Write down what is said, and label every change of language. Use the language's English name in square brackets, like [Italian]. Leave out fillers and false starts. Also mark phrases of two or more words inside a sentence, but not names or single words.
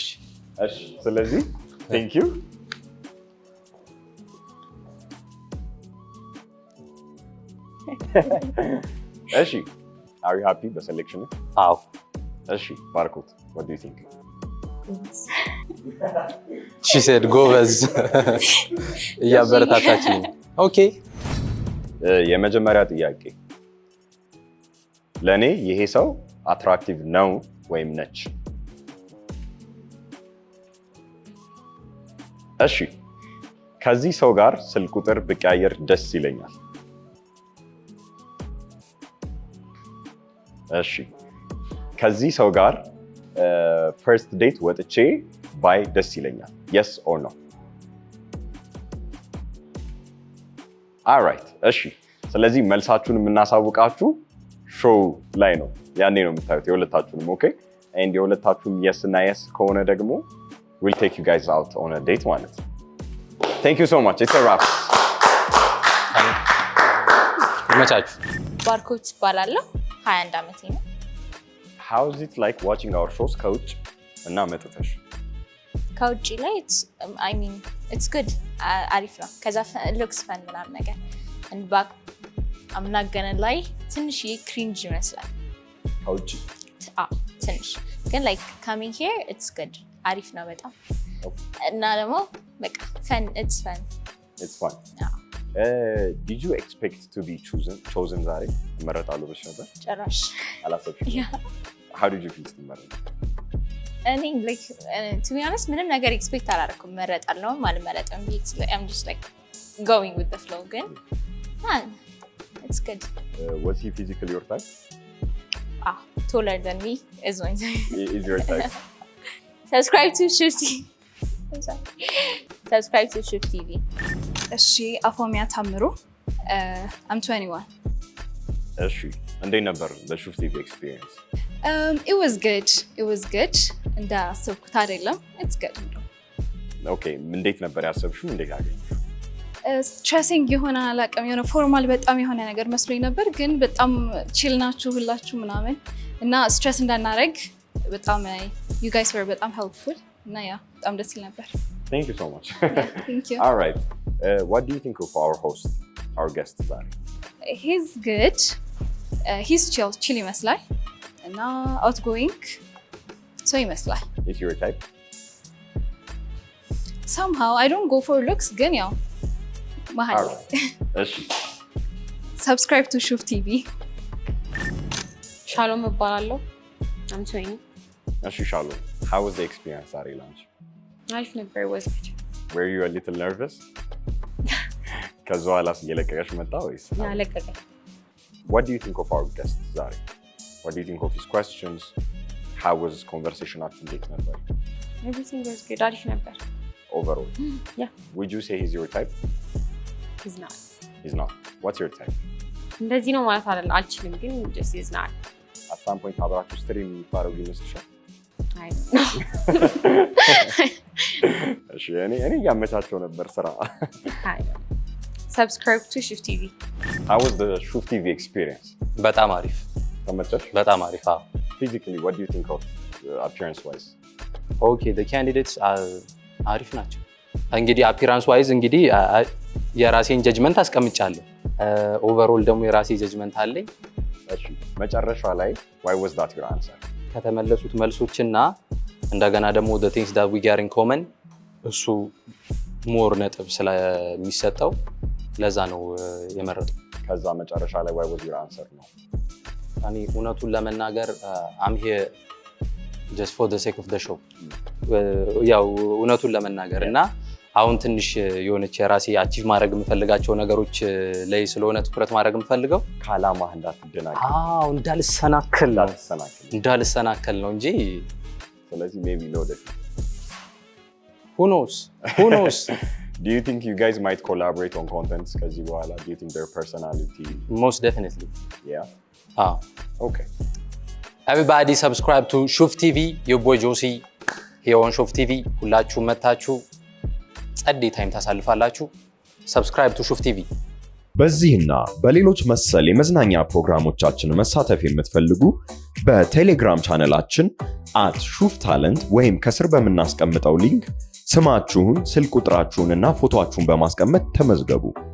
[English] ስለዚህ thank you እሺ are you happy with the selection? [Amharic] አዎ [English] እሺ ባርኮት what do you think? she said [Amharic] ጎበዝ እያበረታታችኝ። ኦኬ የመጀመሪያ ጥያቄ ለኔ ይሄ ሰው አትራክቲቭ ነው ወይም ነች? እሺ ከዚህ ሰው ጋር ስልክ ቁጥር ብቀያየር ደስ ይለኛል። እሺ ከዚህ ሰው ጋር [English] first date [Amharic] ወጥቼ ባይ ደስ ይለኛል። [English] yes or no? [Amharic] alright እሺ ስለዚህ መልሳችሁን የምናሳውቃችሁ ሾው ላይ ነው ያኔ ነው የምታዩት የሁለታችሁንም ኦኬ and የሁለታችሁም yes እና yes ከሆነ ደግሞ [English] we'll take you guys out on a date [Amharic] ማለት ነው [English] thank you so much it's a wrap [Amharic] ይመቻችሁ ባርኮት እባላለሁ 21 ዓመቴ ነው [English] how is it like watching our shows [Amharic] ከውጭ እና መጥተሽ ከውጭ ላይ [English] I mean it's good [Amharic] አሪፍ ነው ከዛ [English] looks fun [Amharic] ምናምን ነገር [English] and back I'm not gonna lie [Amharic] ትንሽ cringe ይመስላል ከውጭ ትንሽ ግን [English] like coming here it's good [Amharic] አሪፍ ነው በጣም እና ደግሞ በቃ [English] fun it's fun did you expect to be chosen [Amharic] ዛሬ መረጣሉ ብለሽ ነበር ጭራሽ [English] አላሰብሽም how did you feel ስትመረጥ I mean like to be honest [Amharic] ምንም ነገር expect አላደረኩም መረጣለሁ አልመረጥም [English] I'm just like going with the flow ግን it's good was he physically your type taller than me is my type is your type subscribe to Shift TV subscribe to Shift TV እሺ አፎሚያ ታምሩ I'm 21 [Amharic] እሺ እንዴት ነበር [English] the Shift TV experience it was good [Amharic] እንዳሰብኩት አይደለም [English] it's good [Amharic] okay እንዴት ነበር ያሰብሽው እንዴት አገኘሽው ስትሬሲንግ የሆነ አላውቅም የሆነ ፎርማል በጣም የሆነ ነገር መስሎኝ ነበር ግን በጣም ቺል ናችሁ ሁላችሁ ምናምን እና ስትሬስ እንዳናረግ በጣም [English] you guys were [Amharic] በጣም helpful እና ያ በጣም ደስ ይል ነበር [English] thank you so much thank you all right what do you think of our host our guest today he's good he's chill ይመስላል እና outgoing so ይመስላል is your type somehow I don't go for looks [Amharic] ግን ያው መሀል እሺ [English] subscribe to Shift TV [Amharic] ሻሎም እባላለሁ [English] I'm 20 እሺ ሻሎም how was the experience at lunch [Amharic] አሪፍ ነበር [English] was good were you a little nervous [Amharic] ከዛ ኋላስ እየለቀቀሽ መጣ ወይስ ያለቀቀ [English] what do you think of our guest ዛሬ what do you think of his questions how was conversation [Amharic] እንዴት ነበር [English] everything was good [Amharic] አሪፍ ነበር [English] overall yeah would you say he's your type he's not what's your type [Amharic] እንደዚህ ነው ማለት አይደለም አልችልም ግን [English] just is not at some point [Amharic] አብራችሁ ስትሪም ታረጉ ይመስልሻል [English] I don't know [Amharic] እሺ እኔ ያመቻቸው ነበር ስራ [English] subscribe to Shift TV how was the Shift TV experience [Amharic] በጣም አሪፍ ተመቸሽ በጣም አሪፍ [English] physically what do you think of appearance wise okay the candidates [Amharic] አሪፍ ናቸው እንግዲህ [English] appearance wise [Amharic] እንግዲህ የራሴን ጀጅመንት አስቀምጫለሁ ኦቨርኦል ደግሞ የራሴ ጀጅመንት አለኝ እሺ መጨረሻ ላይ [English] why was that your answer [Amharic] ከተመለሱት መልሶችና እንደገና ደግሞ [English] the things that we get in common [Amharic] እሱ ሞር ነጥብ ስለሚሰጠው ለዛ ነው የመረጥኩት ከዛ መጨረሻ ላይ [English] why was your answer [Amharic] ነው እኔ እውነቱን ለመናገር [English] I'm here just for the sake of the show [Amharic] ያው እውነቱን ለመናገር እና አሁን ትንሽ የሆነች የራሴ አቺቭ ማድረግ የምፈልጋቸው ነገሮች ላይ ስለሆነ ትኩረት ማድረግ የምፈልገው ካላማህ እንዳልሰናከል ነው እንጂ [English] ስለዚህ maybe no different who knows do you think you guys might collaborate on contents [Amharic] ከዚህ በኋላ [English] do you think their personality most definitely yeah okay everybody subscribe to Shift TV your boy Josie here on Shift TV [Amharic] ሁላችሁ መታችሁ ጸዴ ታይም ታሳልፋላችሁ [English] subscribe to Shift TV [Amharic] በዚህና በሌሎች መሰል የመዝናኛ ፕሮግራሞቻችን መሳተፍ የምትፈልጉ በቴሌግራም ቻናላችን @shuftalent ወይም ከስር በመናስቀምጠው ሊንክ ስማችሁን ስልክ ቁጥራችሁንና ፎቶአችሁን በማስቀመጥ ተመዝገቡ